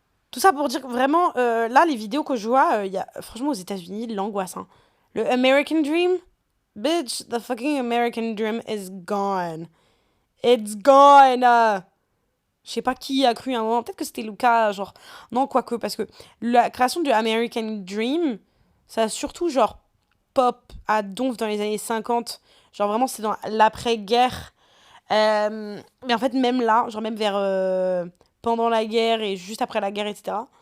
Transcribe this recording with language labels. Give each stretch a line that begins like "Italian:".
French: Tout ça pour dire que vraiment, là, les vidéos que je vois, franchement, aux États-Unis, l'angoisse. Hein.
English: Le American Dream, bitch, the fucking American Dream is gone. It's gone.
French: Je sais pas qui a cru à un moment. Peut-être que c'était Lucas, genre... Non, quoique, parce que la création du American Dream, ça a surtout, genre, pop à donf dans les années 50. Genre, vraiment, c'est dans l'après-guerre. Mais en fait, même là, genre même vers pendant la guerre et juste après la guerre, etc.